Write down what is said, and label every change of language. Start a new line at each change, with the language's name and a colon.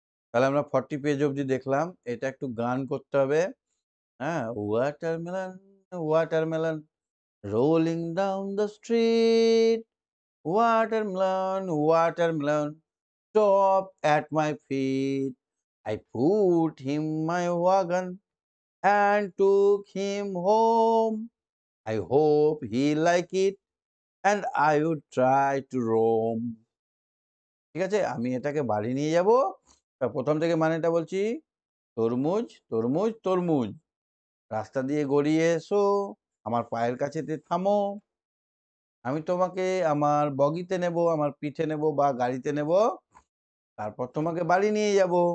Bangla: তাহলে আমরা 40 পেজ অবধি দেখলাম। এটা একটু গান করতে হবে।
English: হ্যাঁ, watermelon, watermelon, rolling down the street, watermelon, watermelon, stop at my feet. I put him my wagon and took him home. I hope he like it and I would try to roam.
Bangla: ঠিক আছে, আমি এটাকে বাড়ি নিয়ে যাব। প্রথম থেকে মানেটা বলছি। তরমুজ, তরমুজ, তরমুজ, রাস্তা দিয়ে গড়িয়ে এসো, আমার পায়ের কাছে থামো, আমি তোমাকে আমার বগিতে নেব, আমার পিঠে নেব বা গাড়িতে নেব, তারপর তোমাকে বাড়ি নিয়ে যাব।